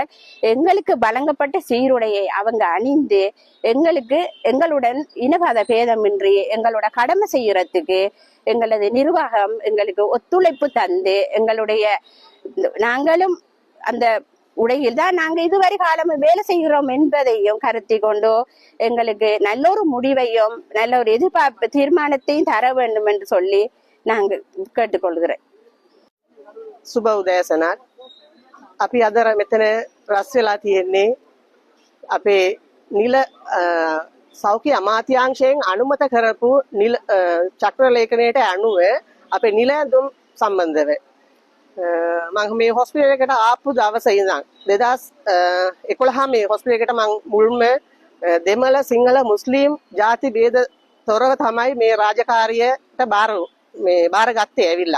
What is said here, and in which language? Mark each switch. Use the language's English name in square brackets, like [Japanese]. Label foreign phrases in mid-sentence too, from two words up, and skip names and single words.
[Tamil] எங்களுக்கு வழங்கப்பட்ட சீருடையை அவங்க அணிந்து எங்களுடன் இனமத பேதமின்றி எங்களோட கடமை செய்யறதுக்கு எங்களது நிர்வாகம் எங்களுக்கு ஒத்துழைப்பு தந்து நாங்களும் அந்த உடையில் தான் நாங்க இதுவரை காலம் வேலை செய்கிறோம் என்பதையும் கருத்தி கொண்டு எங்களுக்கு நல்ல ஒரு முடிவையும் நல்ல ஒரு எதிர்பார்ப்பு தீர்மானத்தையும் தர வேண்டும் என்று சொல்லி நாங்கள் கேட்டுக்கொள்கிறேன். [Sinhala] සුබ උදෑසනක්. අපි අද මෙතන රැස් වෙලා තියෙන්නේ අපේ නිල සෞඛ්‍ය අමාත්‍යාංශයෙන් අනුමත කරපු නිල චක්‍ර ලේඛනයට අනුව අපේ නිල ඇඳුම් සම්බන්ධව මම මේ හොස්පිටල් එකට ආපු දවසේ ඉඳන් 2011 මේ හොස්පිටල් එකට මම මුල්ම දෙමළ සිංහල මුස්ලිම් ಜಾති ભેද තොරව තමයි මේ රාජකාරියට බාරගත්තේ ඇවිල්ලා.